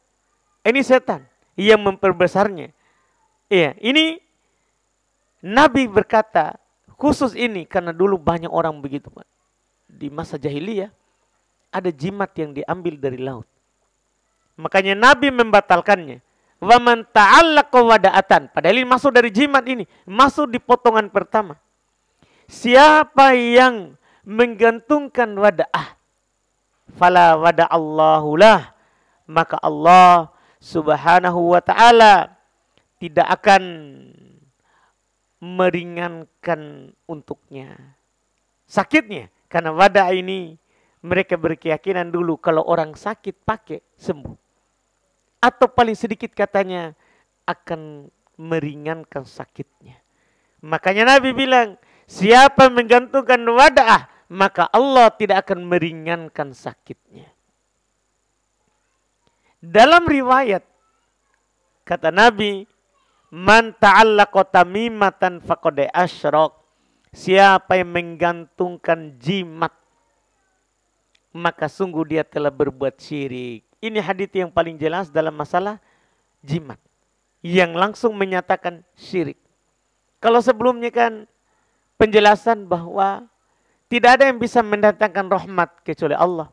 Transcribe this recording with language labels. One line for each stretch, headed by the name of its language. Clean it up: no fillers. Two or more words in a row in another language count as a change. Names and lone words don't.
Indonesian: Ini setan yang memperbesarnya. Iya, ini Nabi berkata, khusus ini karena dulu banyak orang begitu, Pak. Di masa jahiliyah ada jimat yang diambil dari laut. Makanya Nabi membatalkannya.
Arabic: ومن تعلق ودعة.
Indonesian: Padahal ini masuk dari jimat ini, masuk di potongan pertama. Siapa yang menggantungkan wada'ah,
Arabic: فلا ودع الله له,
Indonesian: maka Allah
Arabic: سبحانه وتعالى
Indonesian: tidak akan meringankan untuknya sakitnya. Karena wadah ini mereka berkeyakinan dulu kalau orang sakit pakai sembuh, atau paling sedikit katanya akan meringankan sakitnya. Makanya Nabi bilang, siapa menggantungkan wadah, maka Allah tidak akan meringankan sakitnya. Dalam riwayat kata Nabi,
Arabic: من تعلق تميمة فقد أشرك.
Indonesian: Siapa yang menggantungkan jimat, maka sungguh dia telah berbuat syirik. Ini hadits yang paling jelas dalam masalah jimat, yang langsung menyatakan syirik. Kalau sebelumnya kan penjelasan bahwa tidak ada yang bisa mendatangkan rahmat kecuali Allah.